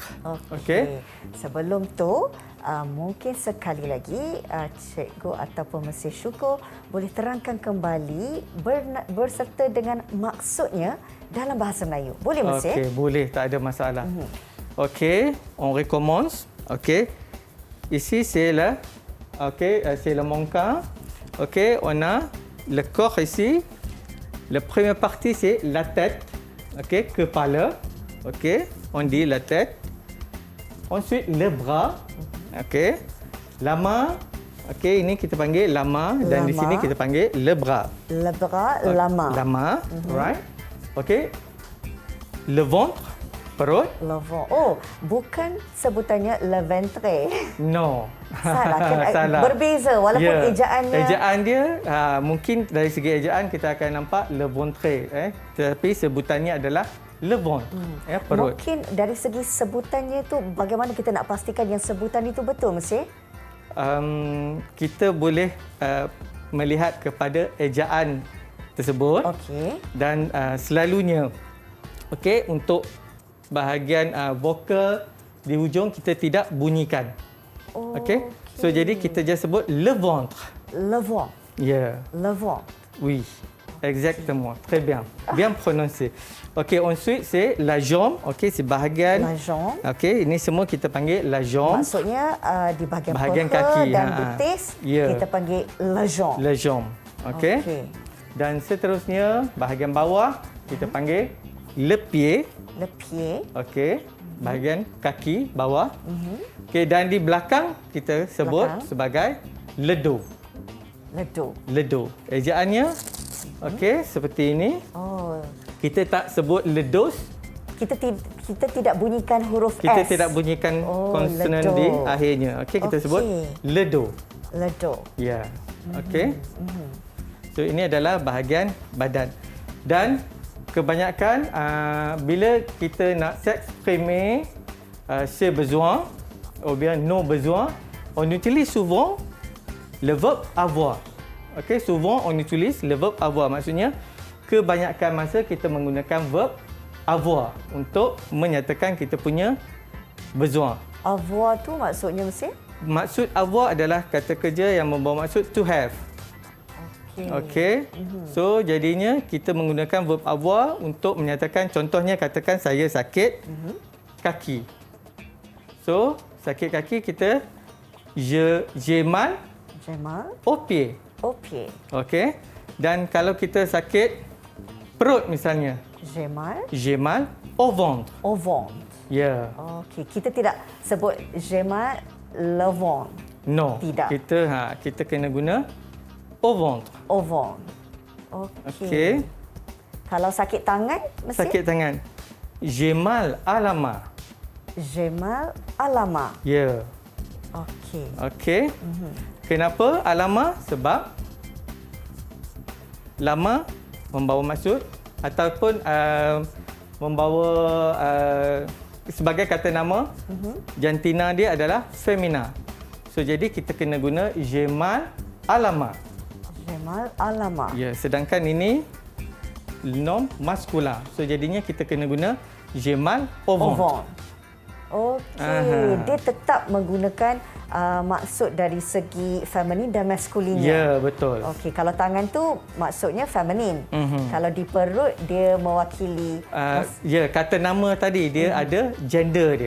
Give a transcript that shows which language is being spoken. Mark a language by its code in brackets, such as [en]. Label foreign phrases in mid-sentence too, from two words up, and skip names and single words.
[ms] Okey. Sebelum tu, mungkin sekali lagi cikgu ataupun Mesir Syukur boleh terangkan kembali berserta dengan maksudnya dalam bahasa Melayu. Boleh, Mesir? Okey, boleh, tak ada masalah. Okey, [fr] on recommence. Okey. Ici c'est le menton. Okey, on a le corps ici. La première partie c'est la tête. [ms] Okey, kepala. Okey, [fr] on dit la tête. Ensuite le bras. Okey. La main. [ms] Okey, ini kita panggil lama dan di sini kita panggil [fr] le bras. Le bras, lama. Lama, right? Okey. Le ventre, perut. Le ventre. [ms] Oh, bukan sebutannya [fr] le ventre. [ms] No. Salah kan? Salah. Berbeza walaupun Ya. ejaannya. Ejaan dia mungkin dari segi ejaan kita akan nampak [fr] le ventre, [ms] tetapi sebutannya adalah [fr] le ventre, [ms] perut. Mungkin dari segi sebutannya itu bagaimana kita nak pastikan yang sebutan itu betul, Monsieur? Kita boleh melihat kepada ejaan tersebut. Okey. Dan selalunya untuk bahagian vokal di hujung kita tidak bunyikan. Okey. So jadi kita just sebut [fr] le ventre. Le ventre. [ms] Yeah. [fr] Le ventre. Oui. Exactement. Très bien. Bien prononcé. Okey, ensuite c'est la jambe. [ms] Okey, c'est bahagian. [fr] La jambe. [ms] Okey, ini semua kita panggil [fr] la jambe. [ms] Maksudnya di bahagian paha kaki dan betis kita panggil [fr] la jambe. La jambe. [ms] Okey. Dan seterusnya bahagian bawah kita panggil [fr] le pied. Le pied. [ms] Okey. Bahagian kaki bawah. Okey, dan di belakang kita sebut sebagai [fr] le dos. Le dos. Le dos. [ms] Ejaannya seperti ini. Oh. Kita tak sebut [fr] le dos. [ms] Kita tidak bunyikan huruf Kita S. tidak bunyikan konsonan [fr] le [ms] di [fr] dos. [ms] akhirnya. Okey, kita sebut [fr] le dos. Le dos. [ms] Ya. Okey. So ini adalah bahagian badan. Dan kebanyakan bila kita nak [fr] s'exprimer ses besoins ou bien nos besoins, on utilise souvent le verbe avoir. Okey, souvent on utilise le verbe avoir. [ms] Maksudnya kebanyakan masa kita menggunakan verb avoir untuk menyatakan kita punya besoin. Avoir tu maksudnya Monsieur? Maksud avoir adalah kata kerja yang membawa maksud [en] to have. [ms] Okey. So jadinya kita menggunakan verb avoir untuk menyatakan, contohnya katakan saya sakit kaki. So sakit kaki kita [fr] j'ai mal au pied. Au pied. [ms] Okey. Dan kalau kita sakit perut misalnya, [fr] j'ai mal au ventre. Au ventre. [ms] Ya. Okey, kita tidak sebut [fr] j'ai mal le ventre. [ms] No. Tidak. Kita kena guna au ventre. Au ventre. Okey. Okey. Kalau sakit tangan mesti Sakit tangan. [fr] J'ai mal à la main. j'ai mal à la main. [ms] Ya. Okey. Okey. Kenapa [fr] à la main? [ms] Sebab lama membawa maksud ataupun membawa sebagai kata nama, jantina dia adalah femina. So jadi kita kena guna [fr] j'ai mal à la main. J'ai mal à la main. [ms] Ya, sedangkan ini [fr] nom masculin. [ms] So jadinya kita kena guna [fr] j'ai mal au Au ventre. ventre. [ms] Okey, dia tetap menggunakan maksud dari segi feminin dan maskulinnya. Ya, betul. Okey, kalau tangan tu maksudnya feminin. Kalau di perut dia mewakili Ya, kata nama tadi dia ada gender dia.